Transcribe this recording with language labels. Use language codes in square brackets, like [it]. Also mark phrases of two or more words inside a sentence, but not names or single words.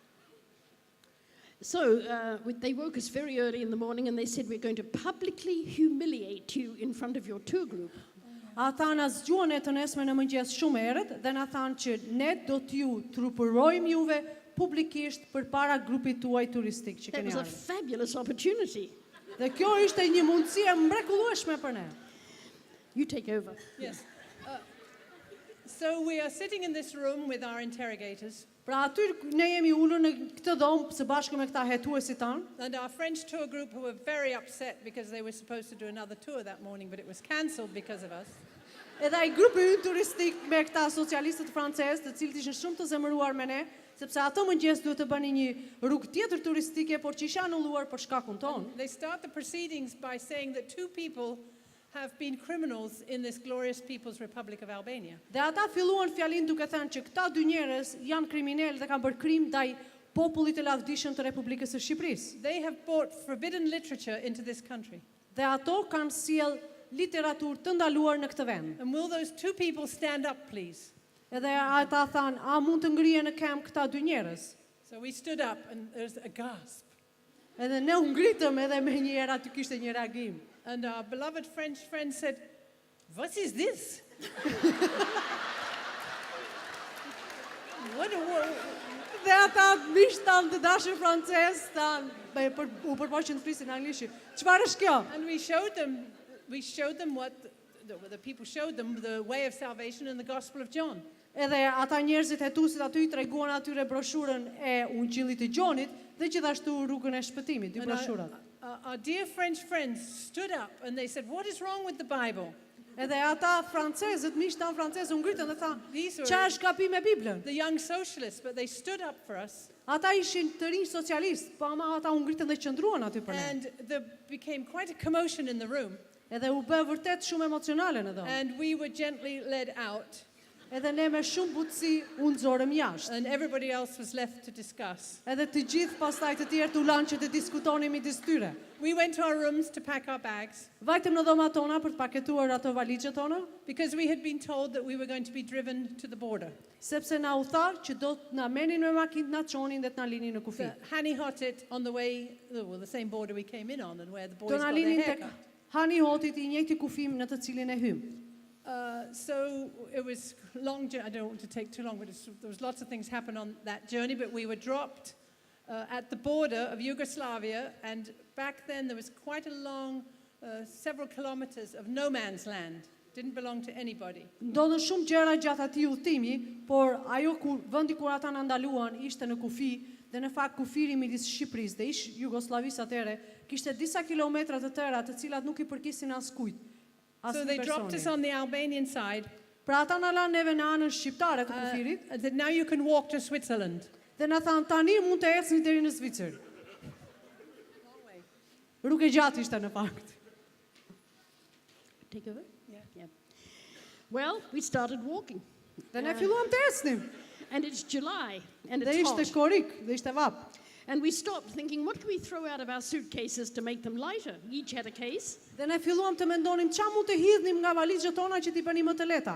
[en] So they woke us very early in the morning and they said, "We're going to publicly humiliate you in front of your tour group." [sq] Ata na zgjuan e të nesme në mëngjes shumë herët dhe na thanë që ne do t'ju trupërojmë juve publikisht përpara grupit tuaj turistik që [en] That [sq] keni [en] was a [sq] ardhur. [en] fabulous opportunity. [sq] Dhe kjo ishte një mundësi e mrekullueshme për ne. [en] You take over. Yes. So we are sitting in this room with our interrogators, [sq] Pra aty ne jemi ulur në këtë dhomë së bashku me këta hetuesit tanë. [en] and our French tour group who were very upset because they were supposed to do another tour that morning, but it was cancelled because of us. [sq] Edhe ai grupi ynë turistik me këta socialistët francezë, të cilët ishin shumë të zemëruar me ne, sepse ato mëngjes duhet të bënin një rrugë tjetër turistike, por që isha anulluar për shkakun tonë. [en] They start the proceedings by saying that 2 people have been criminals in this glorious People's Republic of Albania. [sq] Dhe ata filluan fjalin duke thënë që këta dy njerëz janë kriminalë dhe kanë bërë krim ndaj popullit të lavdishëm të Republikës së Shqipërisë. [en] They have brought forbidden literature into this country. [sq] Dhe ato kanë sjell literaturë të ndaluar në këtë vend. [en] And will those 2 people stand up, please? [sq] Edhe ata thanë, a mund të ngrihen në këmbë këta dy njerëz? [en] So we stood up and there's a gasp. [sq] Edhe ne u ngritëm edhe me një herë aty kishte një reagim. [en] And our beloved French friend said, "What is this?" What a word. [sq] Dhe ata miq tanë të dashur francez tanë u përpoqën të flisin anglisht. Çfarë është kjo? [en] And we showed them what the people showed them the way of salvation in the Gospel of John. [sq] Edhe ata njerëzit hetuesit aty i treguan atyre broshurën e Ungjillit të Gjonit dhe gjithashtu rrugën e shpëtimit, dy [en] And [sq] broshurat. [en] our dear French friends stood up and they said, "What is wrong with the Bible?" [sq] Edhe ata francezët, miq tanë francezë u ngritën dhe thanë, [en] These were [sq] "Çfarë është gabi me Biblën?" [en] the young socialists, but they stood up for us. [sq] Ata ishin të rinj socialist, po ama ata u ngritën dhe qëndruan aty për ne. [en] And there became quite a commotion in the room. [sq] Edhe u bë vërtet shumë emocionale në dhomë. [en] And we were gently led out. [sq] Edhe ne me shumë butësi u nxorëm jashtë. [en] And everybody else was left to discuss. [sq] Edhe të gjithë pastaj të tjerë u lanë që të diskutonin midis tyre. [en] We went to our rooms to pack our bags [sq] Vajtëm në dhomat tona për të paketuar ato valixhet tona, [en] because we had been told that we were going to be driven to the border. [sq] sepse na u tha që do të na merrnin me makinë, na çonin dhe të na linin në kufi. [en] The Hani Hotit on the way, the same border we came in on and where the boys [sq] Do [en] got [sq] na [en] their [sq] linin tek [en] haircut. [sq] Hani Hotit i njëjti kufim në të cilin e hym. [en] So it was long. I don't want to take too long, but there was lots of things happen on that journey. But we were dropped at the border of Yugoslavia, and back then there was quite a long, several kilometers of no man's land. Didn't belong to anybody. [sq] Ndodhen shumë gjëra gjatë atij udhëtimi, por ajo vendi kur ata na ndaluan ishte në kufi dhe në fakt kufiri midis Shqipërisë dhe ish Jugosllavisë atëre kishte disa kilometra të tëra të cilat nuk I përkisin askujt. [en] So they dropped us on the Albanian side. [sq] Pra ata na lanë neve në anën shqiptare të kufirit [en] And said, now you can walk to Switzerland. [sq] Dhe na thanë tani mund të ecni deri në Zvicër. Rrugë e gjatë ishte në fakt. [en] Take over? Yeah. Well, we started walking. [sq] Dhe ne filluam të ecnim. [en] And it's July, and [sq] Dhe [en] it's [sq] ishte [en] hot. [sq] korik, dhe ishte vap. [en] And we stopped thinking, what can we throw out of our suitcases to make them lighter? We each had a case. [sq] Dhe ne filluam të mendonim ç'a mund të hidhnim nga valizhat tona që t'i bënim më të lehta.